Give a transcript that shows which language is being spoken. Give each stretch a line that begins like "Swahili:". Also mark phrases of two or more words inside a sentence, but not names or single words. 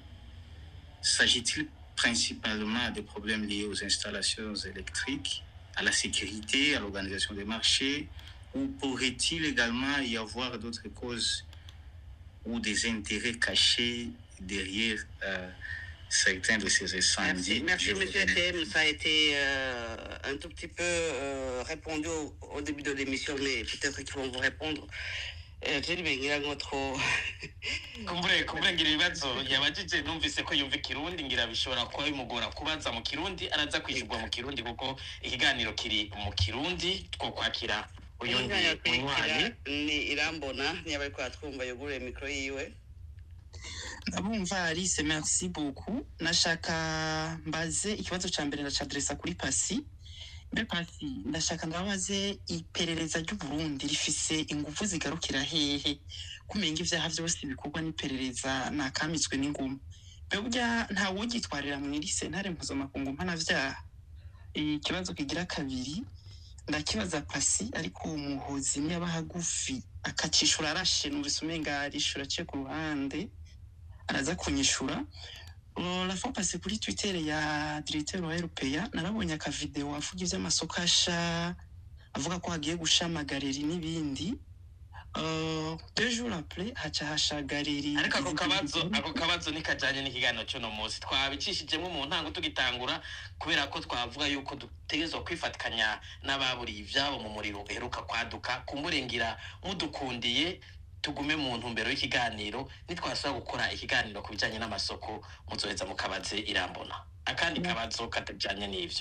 French: S'agit-il principalement des problèmes liés aux installations électriques, à la sécurité, à l'organisation des marchés, ou pourrait-il également y avoir d'autres causes ou des intérêts cachés derrière certains de ces incendies? Merci Monsieur Thème. Ça a été un tout petit peu répondu au début de l'émission, mais peut-être qu'ils vont vous répondre.
Rundi: kumbure ngira ibibazo yabajije numvise ko yumva Kirundi ngira bishobora kuba bimugora kubaza mu Kirundi araza kwishurwa mu Kirundi kuko ikiganiro kiri mu Kirundi two kwakira uyundi munywanyi ni Irambona niba ko atwumva yugure mikro yiwe. Abumva Alice,
French: merci beaucoup.
Rundi: Nashaka mbaze ikibazo ca mbere ndacadresa kuri Pasi. Pasi ndashaka ndabaze iperereza ry'u Burundi rifise ingufu zigarukira hehe kumenga ivyaha vyose bikorwa n'iperereza nakamitswe n'inguma. Burya nta wogitwarira mu irise ntare mpuzamakungu mpanavyaha. Ikibazo kigira kabiri ndakibaza Pasi ariko umuhozi niba hagufi akacishura arashe numvise umenga arishura cye ku ruhande araza kunyishura.
French: La fois passée
Rundi: kuri Twitter ya directeur wa RPA narabonye aka video avuga ivy'amasoko asha avuga ko hagiye gushamagarira n'ibindi.
French: 2 jours après
Rundi: haca hashagarira ariko ako kabazo nikajanye n'ikiganiro cyo no munsi twabicishijemo mu ntango tugitangura kubera ko twavuga yuko dutegerezwa kwifatikanya n'ababuriye ivyabo mu muriro uheruka kwaduka kumurengira mudukundiye tugume mu ntumbero y'ikiganiro nitwasaba gukora ikiganiro ku bijanye n'amasoko muzoheza mukabaze Irambona akandi kabazo katajanye n'ivyo.